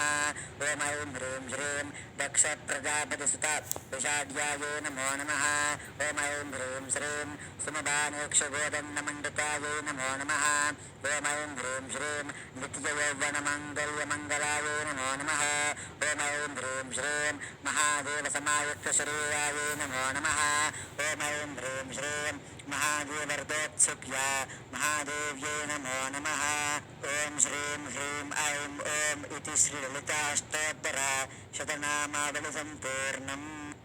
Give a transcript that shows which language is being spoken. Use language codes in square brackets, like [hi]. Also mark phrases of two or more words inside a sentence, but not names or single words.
[sa] ॐ ऐं ह्रीं श्रीं दक्षप्रजापतिसुता विषाढ्यायै नमो नमः। ॐ ऐं ह्रीं श्रीं सुमबानेक्षगोदण्डमण्डितायै नमो नमः। ॐ ऐं ह्रीं श्रीं नित्ययौवनमाङ्गल्यमङ्गलायै नमो नमः। ఓం ఐం హ్రీం శ్రీం మహాదేవసమాయుక్తశరీరాయ నమో నమః ఓం ఐం హ్రీం శ్రీం మహాదేవర్దోత్సుక్య మహాదేవ్యై నమో నమః ఓం శ్రీం హ్రీం ఐం ఓం ఇతి శ్రీలలితాష్టోత్తర శతనామావళి సంపూర్ణం.